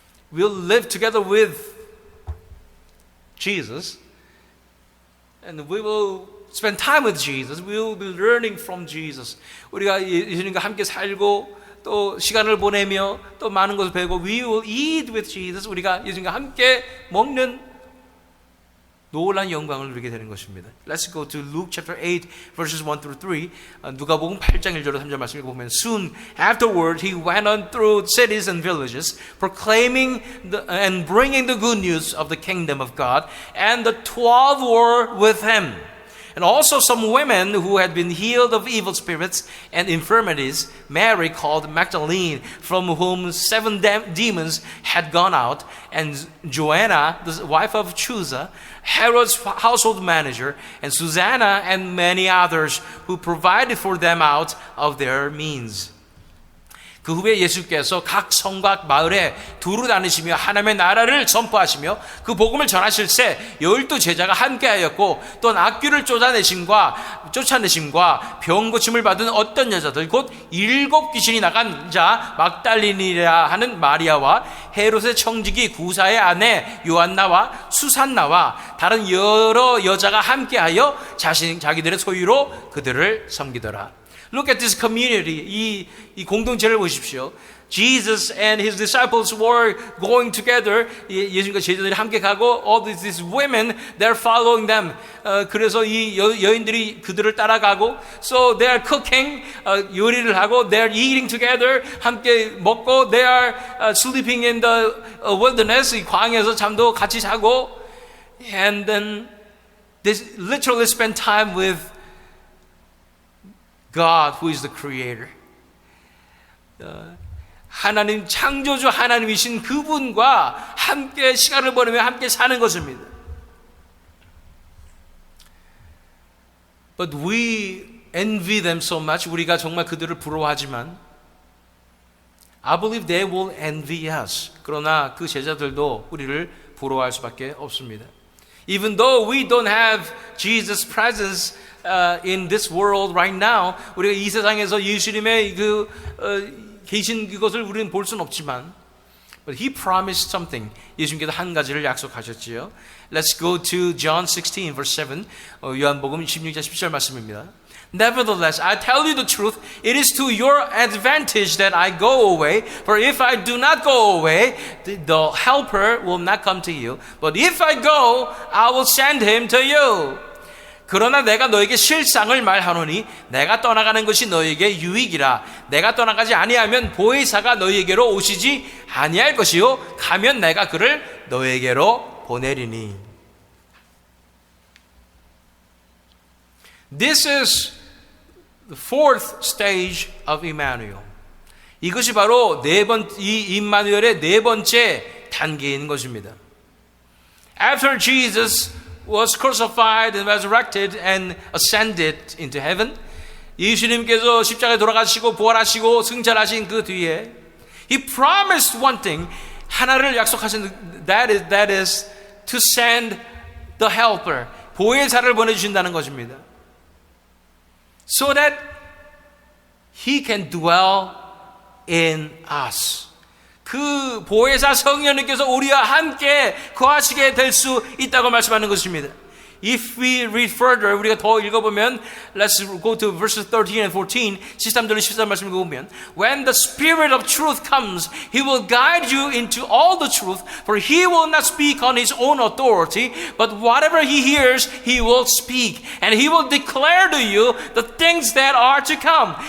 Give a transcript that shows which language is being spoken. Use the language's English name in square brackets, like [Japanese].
[English] We'll live together with Jesus and we will spend time with Jesus. We will be learning from Jesus. [Korean] 우리가 예수님과 함께 살고 또 시간을 보내며 또 많은 것을 배우고 [English] We will eat with Jesus. [Korean] 우리가 예수님과 함께 먹는 놀라운 영광을 누리게 되는 것입니다. [English] Let's go to Luke chapter 8 verses 1 through 3. [Korean] 누가복음 8장 1절로 3절 말씀을 보면 [English] Soon afterward he went on through cities and villages proclaiming and bringing the good news of the kingdom of God and the 12 were with him. And also some women who had been healed of evil spirits and infirmities, Mary called Magdalene, from whom 7 demons had gone out, and Joanna, the wife of Chuza, Herod's household manager, and Susanna, and many others who provided for them out of their means. [Korean] 그 후에 예수께서 각 성과 마을에 두루 다니시며 하나님의 나라를 선포하시며 그 복음을 전하실 새 12 제자가 함께하였고 또 악귀를 쫓아내심과 병 고침을 받은 어떤 여자들 곧 7 귀신이 나간 자 막달린이라 하는 마리아와 헤롯의 청지기 구사의 아내 요한나와 수산나와 다른 여러 여자가 함께하여 자기들의 소유로 그들을 섬기더라. [English] Look at this community. [Korean] 이 공동체를 보십시오. [English] Jesus and his disciples were going together. [Korean] 예수님과 제자들이 함께 가고 [English] all these women, they're following them. [Korean] 그래서 이 여인들이 그들을 따라가고 [English] so they are cooking, [Korean] 요리를 하고 [English] they're eating together. [Korean] 함께 먹고 [English] they are sleeping in the wilderness. [Korean] 이 광야에서 잠도 같이 자고 [English] and then they literally spend time with God, who is the creator. [Korean] 하나님, 창조주 하나님이신 그분과 함께 시간을 보내며 함께 사는 것입니다. [English] But we envy them so much. [Korean] 우리가 정말 그들을 부러워하지만 [English] I believe they will envy us. [Korean] 그러나 그 제자들도 우리를 부러워할 수밖에 없습니다. [English] Even though we don't have Jesus' presence in this world right now, [Korean] 우리가 이 세상에서 예수님의 계신 그것을 우리는 볼 수는 없지만, [English] but He promised something. [Korean] 예수님께서 한 가지를 약속하셨지요. [English] Let's go to John 16 verse 7. [Korean] 요한복음 16장 10절 말씀입니다. [English] Nevertheless, I tell you the truth, it is to your advantage that I go away. For if I do not go away, the helper will not come to you. But if I go, I will send him to you. [Korean] 그러나 내가 너에게 실상을 말하노니 내가 떠나가는 것이 너에게 유익이라. 내가 떠나가지 아니하면 보혜사가 너에게로 오시지 아니할 것이요 가면 내가 그를 너에게로 보내리니. [English] This is the fourth stage of Emmanuel. [Korean] 이것이 바로 이 임마누엘의 네 번째 단계인 것입니다. [English] After Jesus was crucified and resurrected and ascended into heaven, [Korean] 예수님께서 십자가에 돌아가시고 부활하시고 승천하신 그 뒤에 [English] He promised one thing, [Korean] 하나를 약속하신 [English] that is to send the helper, [Korean] 보혜사를 보내주신다는 것입니다. [English] So that He can dwell in us. [Korean] 그 보혜사 성령님께서 우리와 함께 거하시게 될 수 있다고 말씀하는 것입니다. [English] If we read further, [Korean] 우리가 더 읽어보면 [English] let's go to verses 13 and 14 [Korean] 13절로 14절 말씀 읽어보면 [English] When the Spirit of truth comes, He will guide you into all the truth, for He will not speak on His own authority, but whatever He hears, He will speak, and He will declare to you the things that are to come.